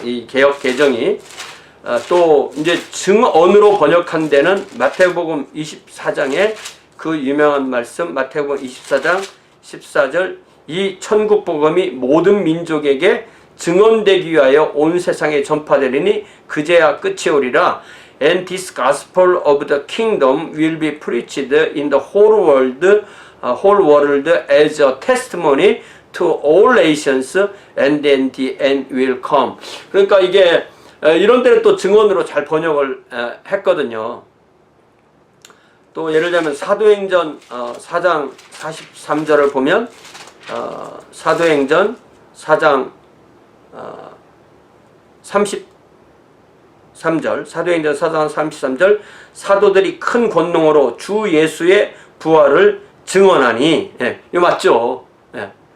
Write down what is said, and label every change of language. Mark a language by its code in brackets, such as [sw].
[ko] 이 개역 개정이 또 이제 증언으로 번역한 데는 마태복음 24장에 그 유명한 말씀 마태복음 24장 14절 이 천국 복음이 모든 민족에게 증언되기 위하여 온 세상에 전파되리니 그제야 끝이 오리라. [en] And this gospel of the kingdom will be preached in the whole world as a testimony to all nations, and then the end will come. [ko] 그러니까 이게 이런 때는 또 증언으로 잘 번역을 했거든요. 또 예를 들면 사도행전 4장 43절을 보면 사도행전 4장 33절 사도행전 4장 33절 사도들이 큰 권능으로 주 예수의 부활을 증언하니, 예, 이거 맞죠? 예.